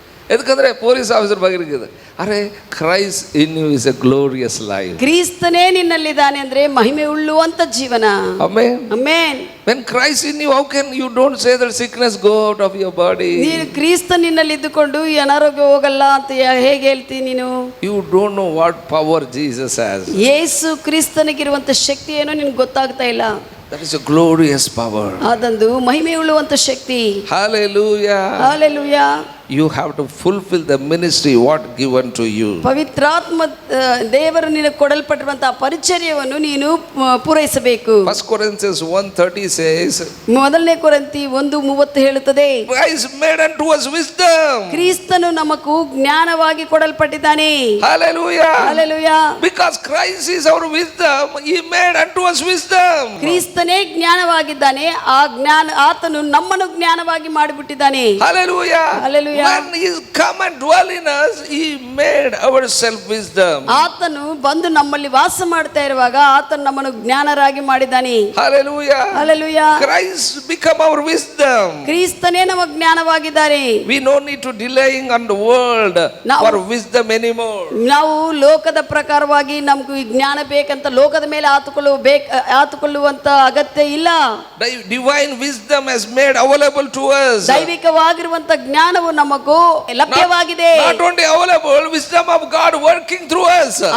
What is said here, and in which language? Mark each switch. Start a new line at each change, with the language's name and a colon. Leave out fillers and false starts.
Kannada: ಎದಕ್ಕಂದ್ರೆ police officer ಬಗಲಿಗಿದೆ. ಅರೆ,
English: Christ in you is a glorious life.
Kannada: ಕ್ರಿಸ್ತನೇ ನಿನ್ನಲ್ಲಿದ್ದಾನೆ ಅಂದ್ರೆ ಮಹಿಮೆ ಉಳ್ಳುವಂತ ಜೀವನ. Amen. Amen.
English: When Christ in you, how can you don't say that sickness go out of your body?
Kannada: ನೀನು ಕ್ರಿಸ್ತ ನಿನ್ನಲ್ಲಿ ಇದ್ದುಕೊಂಡು ಈ ಅನಾರೋಗ್ಯ ಹೋಗಲ್ಲ ಅಂತ ಹೇಗೆ ಹೇಳ್ತಿ ನೀನು?
English: You don't know what power Jesus has.
Kannada: ಯೇಸು ಕ್ರಿಸ್ತನಿಗಿರುವಂತ ಶಕ್ತಿ ಏನೋ ನಿನಗೆ ಗೊತ್ತಾಗ್ತಾ ಇಲ್ಲ.
English: That is a glorious power.
Kannada: ಅದಂದು ಮಹಿಮೆ ಉಳ್ಳುವಂತ ಶಕ್ತಿ.
English: Hallelujah. Hallelujah. You have to fulfill the ministry what given to you.
Kannada: ಪವಿತ್ರಾತ್ಮ ದೇವರು ನಿನಗೆ ಕೊಡಲ್ಪಟ್ಟಿರುವಂತಹ ಪರಿಚರ್ಯವನ್ನು ನೀನು ಪೂರೈಸಬೇಕು.
English: 1 Corinthians 1:30 says,
Kannada: ಮೊದಲನೇ ಕೊರಿಂಥಿ 1:30 ಹೇಳುತ್ತದೆ,
English: Christ made unto us wisdom.
Kannada: ಕ್ರಿಸ್ತನು ನಮಗೂ ಜ್ಞಾನವಾಗಿ ಕೊಡಲ್ಪಟ್ಟಿದ್ದಾನೆ.
English: Hallelujah. Hallelujah. Because Christ is our wisdom, he made unto us wisdom.
Kannada: ಕ್ರಿಸ್ತನೇ ಜ್ಞಾನವಾಗಿದ್ದಾನೆ, ಆ ಜ್ಞಾನ ಆತನು ನಮ್ಮನ್ನು ಜ್ಞಾನವಾಗಿ ಮಾಡಿಬಿಟ್ಟಿದ್ದಾನೆ.
English: Hallelujah. Hallelujah. When he come and dwell in us, he made ourselves wisdom.
Kannada: ಆತನು ಬಂದು ನಮ್ಮಲ್ಲಿ ವಾಸ ಮಾಡ್ತಾ ಇರುವಾಗ ಆತನು ನಮ್ಮನ್ನು ಜ್ಞಾನರಾಗಿ ಮಾಡಿದ್ದಾನೆ.
English: Hallelujah. Hallelujah. Christ become our wisdom.
Kannada: ಕ್ರಿಸ್ತನೇ ನಮ್ಮ ಜ್ಞಾನವಾಗಿದ್ದಾರೆ.
English: We no need to delaying on the world for wisdom anymore.
Kannada: ನಾವು ಲೋಕದ ಪ್ರಕಾರವಾಗಿ ನಮಗೂ ಜ್ಞಾನ ಬೇಕಂತ ಲೋಕದ ಮೇಲೆ ಆತುಕೊಳ್ಳುವಂತ ಅಗತ್ಯ ಇಲ್ಲ.
English: Divine wisdom has made available to us.
Kannada: ದೈವಿಕವಾಗಿರುವಂತ ಜ್ಞಾನವು ನಮಗೂ ಲಭ್ಯವಾಗಿದೆ.
English: Not only available, wisdom of God working through us.